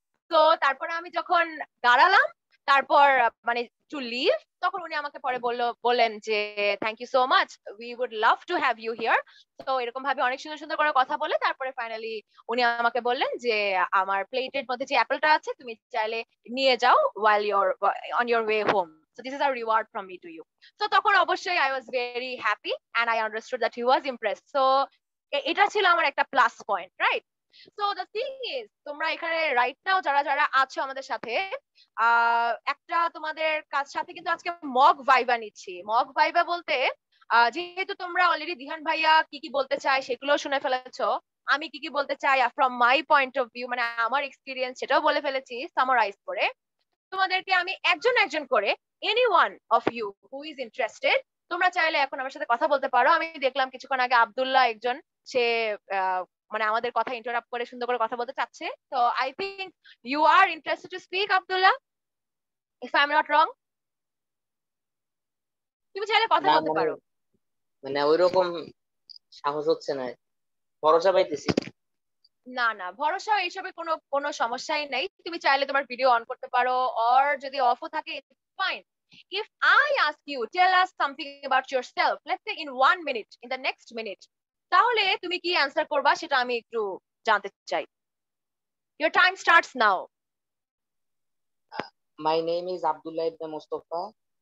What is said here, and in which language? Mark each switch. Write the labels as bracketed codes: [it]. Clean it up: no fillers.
[bn] তো তারপরে আমি যখন দাঁড়ালাম, তারপর মানে [en] to leave, [bn] তখন উনি আমাকে পরে বললেন যে [en] Thank you so much, we would love to have you here. [bn] তো এরকম ভাবে অনেক সুন্দর সুন্দর করে কথা বলে তারপরে ফাইনালি উনি আমাকে বললেন যে আমার প্লেটের মধ্যে যে অ্যাপেলটা আছে তুমি চাইলে নিয়ে যাও [en] while you're on your way home, so this is a reward from me to you. So [bn] তখন অবশ্যই [en] I was very happy and I understood that he was impressed. [bn] So এটা ছিল আমার একটা plus point, right? [en] so the thing is, [bn] তোমরা এখানে right now যারা যারা আছো আমাদের সাথে, একটা তোমাদের কাছ সাথে কিন্তু আজকে মক ভাইভা নিচ্ছি। মক ভাইভা বলতে যেহেতু তোমরা অলরেডি দিহান ভাইয়া কি কি বলতে চায় সেগুলো শুনে ফেলেছো, আমি কি কি বলতে চাই [en] from my point of view, [bn] মানে আমার এক্সপিরিয়েন্স, সেটাও বলে ফেলেছি সামারাইজ করে। তোমাদেরকে আমি একজন একজন করে, [en] any one of you who is interested, [bn] তোমরা চাইলে এখন আমার সাথে কথা বলতে পারো। আমি দেখলাম কিছুক্ষণ আগে আব্দুল্লাহ একজন, সে মানে আমাদের কথা ইন্টারাপ্ট করে সুন্দর করে কথা বলতে চাচ্ছে। [en] তো I think you are interested to speak Abdullah, if I am not wrong. [bn] তুমি চাইলে কথা না বলতে মানে পারো। মানে ওইরকম সাহস হচ্ছে না, ভরসা পাইতেছি। না না, ভরসা এইসবে কোনো কোনো সমস্যাই নাই। তুমি চাইলে তোমার ভিডিও অন করতে পারো, অর যদি অফও থাকে fine. [en] If I ask you, tell us something about yourself, let's say in 1 minute, in the next minute, [bn] তাহলে তুমি কি অ্যান্সার করবা সেটা আমি একটু জানতে চাই। [en] Your time starts now. My name is Abdullah Ibn Mustafa.